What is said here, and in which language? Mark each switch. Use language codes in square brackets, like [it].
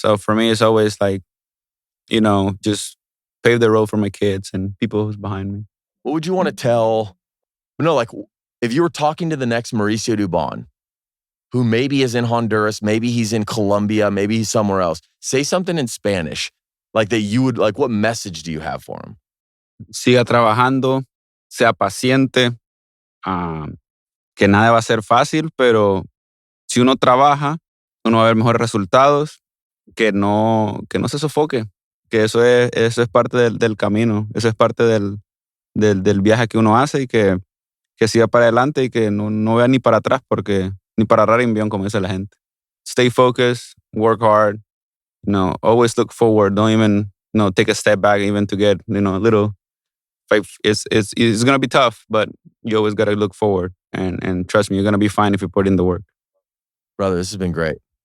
[en] So for me, it's always like, just pave the road for my kids and people who's behind me. What would you want to tell, like if you were talking to the next Mauricio Dubón, who maybe is in Honduras, maybe he's in Colombia, maybe he's somewhere else, say something in Spanish, like that you would, like, what message do you have for him? [es] Siga trabajando, sea paciente, que nada va a ser fácil, pero si uno trabaja, uno va a ver mejores resultados, que no se sofoque, que eso es parte del camino, eso es parte del viaje que uno hace, y que siga para adelante y que no vea ni para atrás, porque ni para agarrar envión, como dice la gente. [en] Stay focused, work hard, always look forward. Don't even, take a step back even to get, a little. Like, it's going to be tough, but you always got to look forward. And trust me, you're going to be fine if you put in the work. Brother, this has been great.